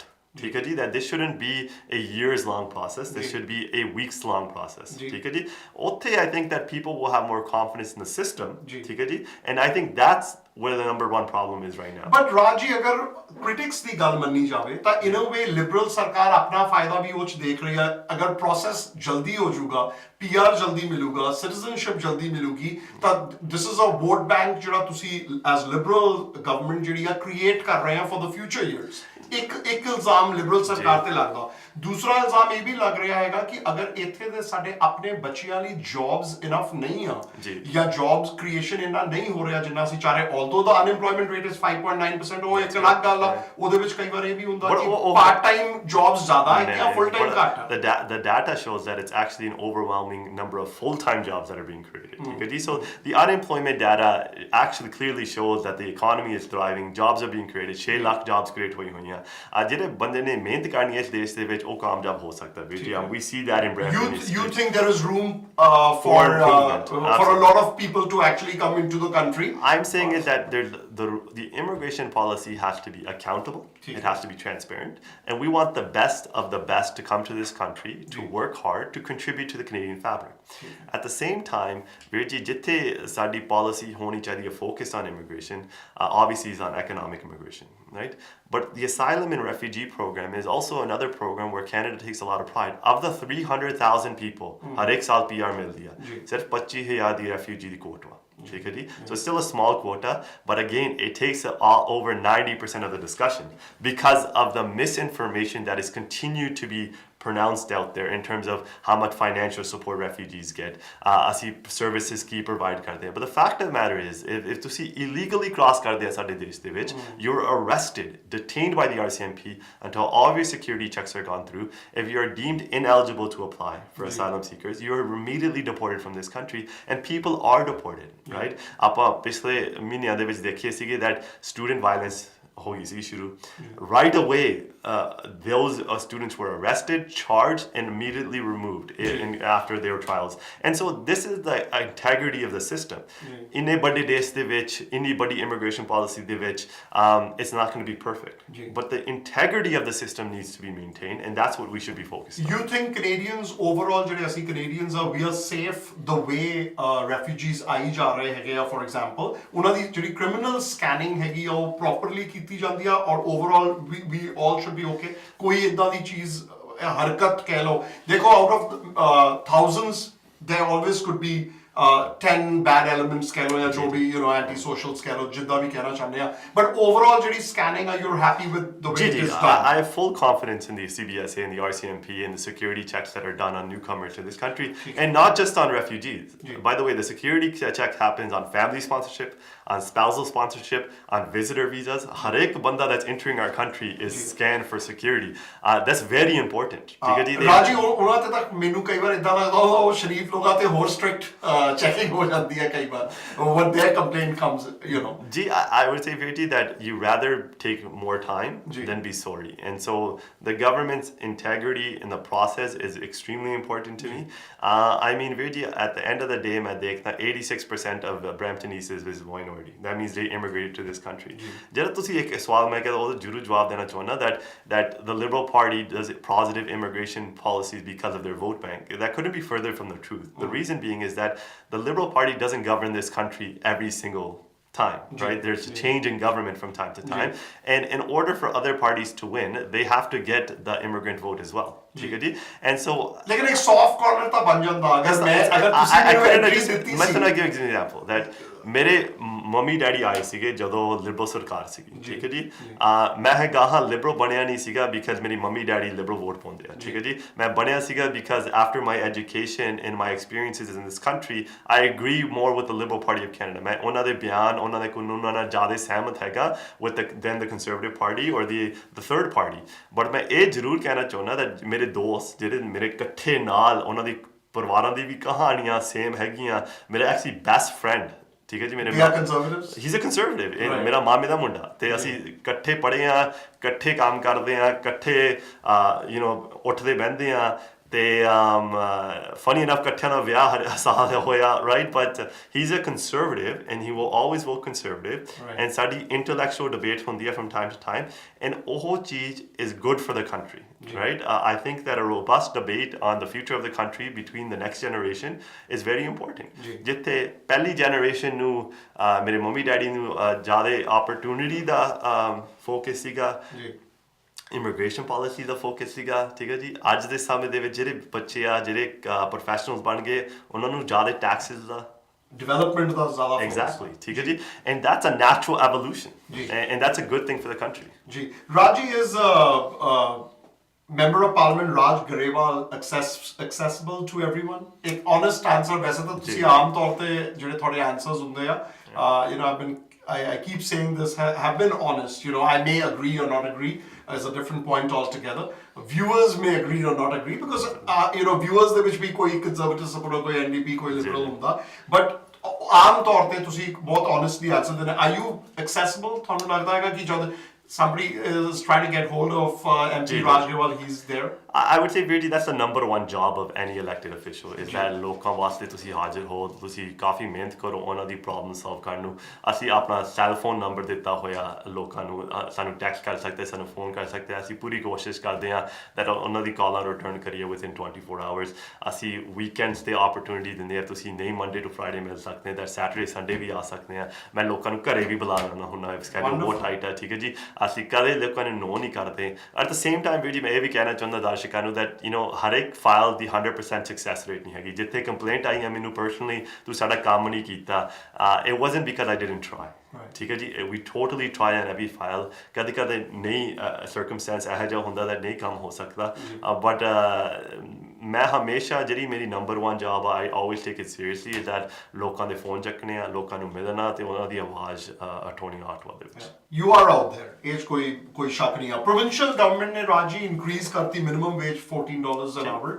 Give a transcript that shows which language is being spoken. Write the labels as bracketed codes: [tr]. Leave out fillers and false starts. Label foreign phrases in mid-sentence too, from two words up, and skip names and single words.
[hi] ठीक है जी [en] that this shouldn't be a years long process. This should be a weeks long process. [hi] ठीक है जी. [en] Otte I think that people will have more confidence in the system. [hi] ठीक है जी. [en] And I think that's where the number one problem is right now. [pa] But Raji, अगर critics ਦੀ ਗੱਲ ਮੰਨੀ ਜਾਵੇ ਤਾਂ [en] in a way [pa] liberal ਸਰਕਾਰ ਆਪਣਾ ਫਾਇਦਾ ਵੀ ਉਹ 'ਚ ਦੇਖ ਰਹੀ ਹੈ ਅਗਰ process ਜਲਦੀ ਹੋ ਜਾਊਗਾ PR ਜਲਦੀ ਮਿਲੂਗਾ citizenship ਜਲਦੀ ਮਿਲੂਗੀ ਤਾਂ [en] this is a vote bank [pa] ਜਿਹੜਾ ਤੁਸੀਂ [en] as liberal government [pa] ਜਿਹੜੀ ਆ create ਕਰ ਰਹੇ ਆ [en] for the future years [pa] ਇੱਕ ਇਲਜ਼ਾਮ ਲਿਬਰਲ ਸਰਕਾਰ ਤੇ ਲੱਗਦਾ ਦੂਸਰਾ ਇਲਜ਼ਾਮ ਇਹ ਵੀ ਲੱਗ ਰਿਹਾ ਹੈਗਾ ਕਿ ਅਗਰ ਇੱਥੇ ਦੇ ਸਾਡੇ ਆਪਣੇ ਬੱਚਿਆਂ ਲਈ [en] jobs enough [pa] ਨਹੀਂ ਆ ਜਾਂ [en] jobs creation [pa] ਇੰਨਾ ਨਹੀਂ ਹੋ ਰਿਹਾ ਜਿੰਨਾ ਅਸੀਂ ਚਾਹ ਰਹੇ [en] although the unemployment rate is 5.9% [pa] ਉਹ ਇੱਕ ਅਲੱਗ ਗੱਲ ਆ ਉਹਦੇ ਵਿੱਚ ਕਈ ਵਾਰ ਇਹ ਵੀ ਹੁੰਦਾ ਕਿ [en] part time jobs [pa] ਜ਼ਿਆਦਾ ਹੈ ਜਾਂ [en] full time [pa] ਘੱਟ [en] the data shows that it's actually an overwhelming number of full-time jobs that are being created [pa] ਠੀਕ ਹੈ ਜੀ [en] so the unemployment data actually clearly shows that the economy is thriving jobs are being created 6 ਲੱਖ jobs create [pa] ਹੋਈ ਹੋਈਆਂ ਜਿਹੜੇ ਬੰਦੇ ਨੇ ਮਿਹਨਤ ਕਰਨੀ ਹੈ ਇਸ ਦੇਸ਼ ਦੇ ਵਿੱਚ ਉਹ ਕਾਮਯਾਬ ਹੋ ਸਕਦਾ ਹੈ [en] we see that in Brampton you think there is room for a lot of people to actually come into the country I'm saying is that the immigration policy has to be accountable it has to be transparent and we want the best of the best to come to this country to work hard to contribute to the Canadian fabric At the same time, [pa] ਵੀਰ ਜੀ ਜਿੱਥੇ ਸਾਡੀ [en] policy [pa] ਹੋਣੀ ਚਾਹੀਦੀ ਹੈ [en] focused on immigration, obviously is on economic immigration, right? But the asylum and refugee program is also another program where Canada takes a lot of pride. Of the 300,000 people, [pa] ਹਰ ਇੱਕ ਸਾਲ PR ਮਿਲਦੀ ਆ, ਸਿਰਫ 25,000 ਦੀ refugee ਦੀ quota ਵਾ. [en] So it's still a small quota, but again, it takes over 90% of the discussion because of the misinformation that is continued to be pronounced out there in terms of how much financial support refugees get, [pa] ਅਸੀਂ services ਕੀ provide ਕਰਦੇ ਹਾਂ. [en] But the fact of the matter is, if ਤੁਸੀਂ illegally cross [pa] ਕਰਦੇ ਆ ਸਾਡੇ ਦੇਸ਼ ਦੇ ਵਿੱਚ, [en] you're arrested, detained by the RCMP until all of your security checks are gone through. If you are deemed ineligible to apply for asylum seekers, you are immediately deported from this country, and people are deported, right? [pa] ਆਪਾਂ ਪਿਛਲੇ ਮਹੀਨਿਆਂ ਦੇ ਵਿੱਚ ਦੇਖੀਏ ਸੀਗੇ [en] that student violence [pa] ਹੋ ਗਈ ਸੀ ਸ਼ੁਰੂ. [en] Right away, those students were arrested, charged, and immediately removed after their trials. And so this is the integrity of the system. [pa] ਇੰਨੇ ਵੱਡੇ ਦੇਸ਼ ਦੇ ਵਿੱਚ, ਇੰਨੀ ਵੱਡੀ immigration policy ਦੇ ਵਿੱਚ, [en] it's not going to be perfect. But the integrity of the system needs to be maintained, and that's what we should be focused on. You think Canadians overall, [pa] ਜਿਹੜੇ ਅਸੀਂ [en] Canadians we are safe the way refugees [pa] ਆਈ ਜਾ ਰਹੇ ਹੈਗੇ ਆ, [en] for example, [pa] ਉਹਨਾਂ ਦੀ ਜਿਹੜੀ criminal scanning ਹੈਗੀ ਆ ਉਹ properly ਕੀਤੀ ਜਾਂਦੀ ਆ, ਔਰ [en] overall we all should be okay? [pa] ਕੋਈ ਇਦਾਂ ਦੀ ਚੀਜ਼ ਹਰਕਤ ਕਹਿ ਲਓ, ਦੇਖੋ [en] out of thousands there always could be 10 bad elements [pa] ਕਹਿ ਲਓ ਜਾਂ ਜੋ ਵੀ anti-socials ਕਹਿ ਲਓ, ਜਿੱਦਾਂ ਵੀ ਕਹਿਣਾ ਚਾਹੁੰਦੇ ਆ, [en] but overall ਜਿਹੜੀ scanning ਆ, you're happy with the way it is done? I have full confidence in the CBSA and the RCMP and the security checks that are done on newcomers to this country, and not just on refugees. By the way, the security check happens on family sponsorship, on spousal sponsorship, on visitor visas. [pa] ਹਰ ਇੱਕ ਬੰਦਾ [en] that's entering our country is scanned for security. That's very important. [pa] ਰਾਜੀ ਉਹਨਾਂ ਤੇ ਤੱਕ ਮੈਨੂੰ ਕਈ ਵਾਰ ਇਦਾਂ ਲੱਗਦਾ ਉਹ ਸ਼ਰੀਫ ਲੋਕਾਂ ਤੇ ਹੋਰ ਸਟ੍ਰਿਕਟ checking ਹੋ ਜਾਂਦੀ ਹੈ ਕਈ ਵਾਰ [en] when their complaint comes, I would say, Virji, that you rather take more time than be sorry. And so the government's integrity in the process is extremely important to me. I mean, Virji, at the end of the day, [hi] मैं देखता [en] 86% of Bramptonese is minority. That means they immigrated to this country. [hi] जब तुसी एक सवाल मैं कहता हूँ जरूर जवाब देना चाहूँगा [en] that the Liberal Party does positive immigration policies because of their vote bank. That couldn't be further from the truth. The reason being is that the Liberal Party doesn't govern this country every single time, right? There's a change in government from time to time. And in order for other parties to win, they have to get the immigrant vote as well. And so... [hi] लेकिन एक [en] soft corner [pa] ਤਾਂ ਬਣ ਜਾਂਦਾ अगर ਤੁਸੀਂ ਮੈਨੂੰ entry ਦਿੱਤੀ ਸੀ. मैं ਤੁਹਾਨੂੰ [en] give an example that [pa] ਮੇਰੇ ਮੰਮੀ ਡੈਡੀ ਆਏ ਸੀਗੇ ਜਦੋਂ ਲਿਬਰਲ ਸਰਕਾਰ ਸੀਗੀ, ਠੀਕ ਹੈ ਜੀ. ਮੈਂ ਗਾਹਾਂ ਲਿਬਰਲ ਬਣਿਆ ਨਹੀਂ ਸੀਗਾ ਬਿਕਾਜ਼ ਮੇਰੀ ਮੰਮੀ ਡੈਡੀ ਲਿਬਰਲ ਵੋਟ ਪਾਉਂਦੇ ਆ, ਠੀਕ ਹੈ ਜੀ. ਮੈਂ ਬਣਿਆ ਸੀਗਾ [en] because after my education and my experiences in this country I agree more with the Liberal Party of Canada. [pa] ਮੈਂ ਉਹਨਾਂ ਦੇ ਬਿਆਨ, ਉਹਨਾਂ ਦੇ ਕਾਨੂੰਨਾਂ ਨਾਲ ਜ਼ਿਆਦਾ ਸਹਿਮਤ ਹੈਗਾ [en] with than the Conservative Party or the third party. [pa] ਬਟ ਮੈਂ ਇਹ ਜ਼ਰੂਰ ਕਹਿਣਾ ਚਾਹੁੰਦਾ that ਮੇਰੇ ਦੋਸਤ ਜਿਹੜੇ ਮੇਰੇ ਇਕੱਠੇ ਨਾਲ, ਉਹਨਾਂ ਦੀ ਪਰਿਵਾਰਾਂ ਦੀ ਵੀ ਕਹਾਣੀਆਂ ਸੇਮ ਹੈਗੀਆਂ. ਮੇਰਾ ਐਕਚੁਅਲੀ [en] best friend, [pa] ਠੀਕ ਹੈ ਜੀ, ਮੇਰੇ [en] he's a conservative, [pa] ਮੇਰਾ ਮਾਮੇ ਦਾ ਮੁੰਡਾ, ਤੇ ਅਸੀਂ ਇਕੱਠੇ ਪੜ੍ਹੇ ਆ, ਇਕੱਠੇ ਕੰਮ ਕਰਦੇ ਆ, ਇਕੱਠੇ ਉੱਠਦੇ ਬਹਿੰਦੇ ਆ, ਤੇ [en] funny enough [pa] ਇਕੱਠਿਆਂ ਦਾ ਵਿਆਹ ਸਾਲ ਹੋਇਆ, [en] right? But he's a conservative and he will always vote conservative. And ਸਾਡੀ intellectual debate [pa] ਹੁੰਦੀ ਹੈ [en] from time to time, and [pa] ਉਹ ਚੀਜ਼ [en] is good for the country, right? I think that a robust debate on the future of the country between the next generation is very important. [pa] ਜਿੱਥੇ ਪਹਿਲੀ generation ਨੂੰ ਮੇਰੇ ਮੰਮੀ ਡੈਡੀ ਨੂੰ ਜ਼ਿਆਦਾ opportunity ਦਾ focus ਸੀਗਾ, [en] immigration policy [pa] ਦਾ ਫੋਕਸ ਸੀਗਾ, ਠੀਕ ਹੈ ਜੀ. ਅੱਜ ਦੇ ਸਮੇਂ ਦੇ ਵਿੱਚ ਜਿਹੜੇ ਬੱਚੇ ਆ, ਜਿਹੜੇ ਪ੍ਰੋਫੈਸ਼ਨਲਸ ਬਣ ਗਏ, ਉਹਨਾਂ ਨੂੰ ਜ਼ਿਆਦਾ ਟੈਕਸਿਸ ਦਾ, development ਦਾ ਜ਼ਿਆਦਾ focus. Exactly, ਠੀਕ ਹੈ ਜੀ. [en] And that's a natural evolution, and that's a good thing for the country. [pa] ਜੀ. [en] Raji is Member of Parliament Raj Grewal accessible to everyone? एक honest answer. [hi] वैसे तो [pa] ਤੁਸੀਂ ਆਮ ਤੌਰ ਤੇ ਜਿਹੜੇ ਤੁਹਾਡੇ answers ਹੁੰਦੇ ਆ, [en] I keep saying this, have been honest. I may agree or not agree, is a different point altogether. Viewers may agree or not agree because viewers [pa] ਦੇ ਵਿੱਚ ਵੀ ਕੋਈ [en] conservative supporter, ਕੋਈ NDP, ਕੋਈ liberal ਹੁੰਦਾ, but [pa] ਆਮ ਤੌਰ ਤੇ ਤੁਸੀਂ ਬਹੁਤ [en] honestly answer ਦਿੰਦੇ. Are you accessible? [pa] ਤੁਹਾਨੂੰ ਲੱਗਦਾ ਹੈਗਾ ਕਿ ਜਦ [en] somebody is trying to get hold of MP Raj Grewal, he's there? I would say [pa] ਵੀਰ ਜੀ [en] that's the number one job of any elected official is that [pa] ਲੋਕਾਂ ਵਾਸਤੇ ਤੁਸੀਂ ਹਾਜ਼ਰ ਹੋ, ਤੁਸੀਂ ਕਾਫੀ ਮਿਹਨਤ ਕਰੋ ਉਹਨਾਂ ਦੀ [en] problem solve [pa] ਕਰਨ ਨੂੰ। ਅਸੀਂ ਆਪਣਾ [en] cell phone number [pa] ਦਿੱਤਾ ਹੋਇਆ ਲੋਕਾਂ ਨੂੰ, ਸਾਨੂੰ ਟੈਕਸਟ ਕਰ ਸਕਦੇ, ਸਾਨੂੰ ਫੋਨ ਕਰ ਸਕਦੇ। ਅਸੀਂ ਪੂਰੀ ਕੋਸ਼ਿਸ਼ ਕਰਦੇ ਹਾਂ that ਉਹਨਾਂ ਦੀ ਕਾਲਾਂ ਰਿਟਰਨ ਕਰੀਏ [en] within 24 hours। [pa] ਅਸੀਂ ਵੀਕਐਂਡਸ 'ਤੇ opportunity ਦਿੰਦੇ ਹਾਂ, ਤੁਸੀਂ ਨਹੀਂ [en] Monday to Friday [pa] ਮਿਲ ਸਕਦੇ that [en] Saturday Sunday [pa] ਵੀ ਆ ਸਕਦੇ ਹਾਂ। ਮੈਂ ਲੋਕਾਂ ਨੂੰ ਘਰੇ ਵੀ ਬੁਲਾ ਲੈਣਾ ਹੁੰਦਾ ਸਕੈਡਿਊਲ ਬਹੁਤ ਟਾਈਟ ਹੈ, ਠੀਕ ਹੈ ਜੀ। ਅਸੀਂ ਕਦੇ ਲੋਕਾਂ ਨੂੰ ਨੋ ਨਹੀਂ ਕਰਦੇ। [en] at the same time [pa] ਵੀਰ ਜੀ ਮੈਂ ਇਹ ਵੀ ਕਹਿਣਾ ਚਾਹੁੰਦਾ ਦਰਸ਼ਕਾਂ ਨੂੰ that ਹਰ ਇੱਕ ਫਾਈਲ ਦੀ 100% [en] success rate [pa] ਨਹੀਂ ਹੈਗੀ। ਜਿੱਥੇ ਕੰਪਲੇਂਟ ਆਈ ਹੈ ਮੈਨੂੰ ਪਰਸਨਲੀ ਤੂੰ ਸਾਡਾ ਕੰਮ ਨਹੀਂ ਕੀਤਾ, [en] it wasn't because I didn't try। [pa] ਠੀਕ ਹੈ ਜੀ, [en] we totally try on every file। [pa] ਕਦੇ ਕਦੇ ਨਹੀਂ ਸਰਕਮਸਟੈਂਸ ਇਹੋ ਜਿਹਾ ਹੁੰਦਾ that ਨਹੀਂ ਕੰਮ ਹੋ ਸਕਦਾ, ਬਟ ਮੈਂ ਹਮੇਸ਼ਾ ਜਿਹੜੀ ਮੇਰੀ ਨੰਬਰ 1 ਜੌਬ ਆ [en] I always take it seriously is that [pa] ਲੋਕਾਂ ਦੇ ਫੋਨ ਚੱਕਣੇ ਆ, ਲੋਕਾਂ ਨੂੰ ਮਿਲਣਾ ਤੇ ਉਹਨਾਂ ਦੀ ਆਵਾਜ਼ ਉਠਾਉਣੀ ਆਟਵਾ ਦੇ ਵਿੱਚ। [en] You are out there, [pa] ਇਹ 'ਚ ਕੋਈ ਸ਼ੱਕ ਨਹੀਂ ਆ। [en] provincial government [pa] ਨੇ ਰਾਜੀ ਇਨਕਰੀਜ਼ ਕਰਤੀ [en] minimum wage [pa] $14 [en] an hour।